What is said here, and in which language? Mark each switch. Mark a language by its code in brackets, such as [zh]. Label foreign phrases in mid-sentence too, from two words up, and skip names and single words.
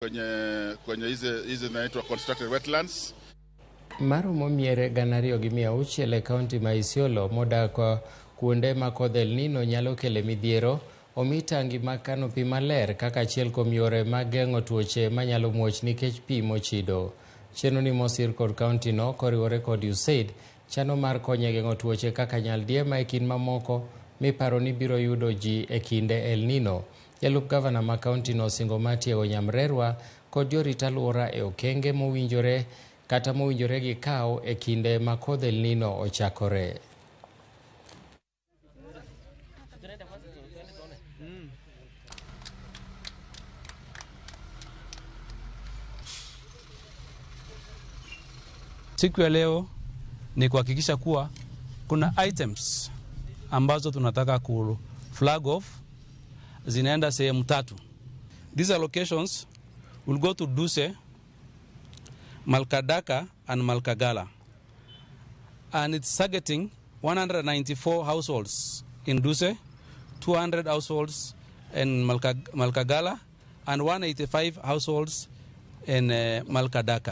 [sw] kwenye hizi zinaitwa [en] constructed wetlands. [luo] Maromo miere ganario gi 600 e kaunti ma Isiolo modak kuonde ma kodh El Nino nyalo kele midhiero, omii tangi ma kano pi maler kaka achiel kuom yore mag geng'o tuoche manyalo muoch nikech pi mochido. Chenro ni mosir kod kaunti no koriwore kod USAID chano mar konyo geng'o tuoche kaka nyaldiema e kind mamoko miparo ni biro yudo ji e kinde El Nino. Jalup gavana ma kaunti no singo matiego nyamrerwa kod jorit alwora e okenge mowinjore gi kawo e kinde ma kodh El Nino ochakore. [sw] Siku ya leo ni kuhakikisha kuwa kuna items ambazo tunataka ku [en] flag off [sw] zinaenda sehemu 3. [en] These allocations will go to Duse, Malkadaka and Malkagala. And it's targeting 194 households in Duse, 200 households in Malkagala, and 185 households in Malkadaka.